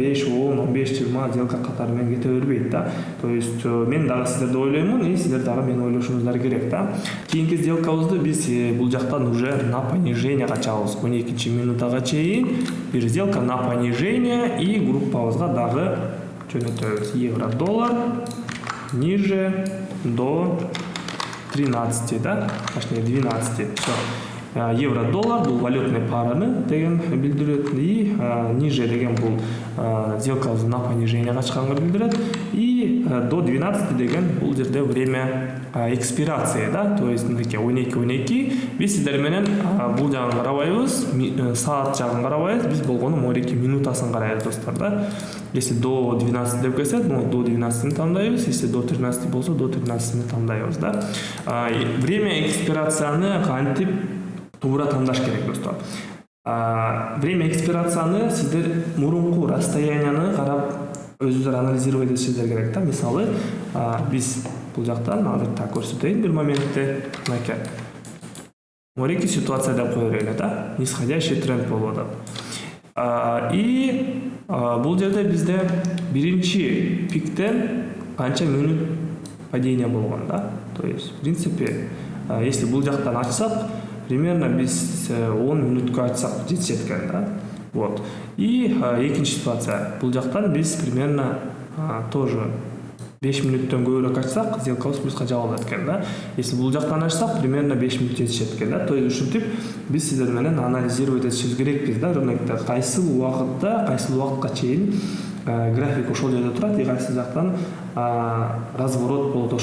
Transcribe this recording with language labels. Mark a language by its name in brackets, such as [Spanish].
[Kyrgyz] 5, 10, 15, 20 сделка катары менен кете бербейт да. То есть мен дагы сиздерди ойлоймун и сиздер дагы мени ойлошуңуздар керек да. Кийинки сделкабызды биз бул жактан [Russian] уже на понижение [Kyrgyz] качабыз. 12 минутага чейин бир сделка [Russian] на понижение [Kyrgyz] и группабызга дагы жөнөтөбүз. [Russian] Евро-доллар ниже до 13, да, точнее 12. Все. [Kyrgyz] Евро-доллар бул валютный параны деген билдирет и ниже деген бул сделкабызды на понижение качканга билдирет и до 12 деген бул жерде время экспирации, да, то есть 12 биз сиздер менен бул жагын карабайбыз, саат жагын карабайбыз, биз болгону 12 минутасын карайбыз достор да. [Russian] Если до 12 [Kyrgyz] деп келсе, до 12 тандайбыз, [Russian] если до 13 [Kyrgyz] болсо, до 13 тандайбыз да. Время экспирацияны кантип туура тандаш керек достор. Время экспирацияны сиздер мурунку расстоянияны карап өзүңүздөр анализировать этишиңиздер керек да. Мисалы биз бул жактан азыр так көрсөтөйүн бир моментте. Мынакей. Мореки ситуация деп коелу да. Нисходящий тренд болуп атат. И бул жерде бизде биринчи пиктен канча минут падение болгон да. [Russian] То есть в принципе, если [Kyrgyz] бул жактан ачсак, примерно биз 10 минутка ачсак жетишет экен да. [Russian] Вот. И экинчи ситуация. [Kyrgyz] Бул жактан биз примерно тоже 5 минуттан көбүрөөк ачсак, сделкабыз плюска жабылат экен да. Если бул жактан ачсак, примерно 5 минут жетишет экен да. То есть ушинтип биз сиздер менен анализировать этишибиз керекпиз да. Рынокто кайсыл убакытта, кайсыл убакытка чейин график ошол жерде турат, и кайсы жактан разворот болот.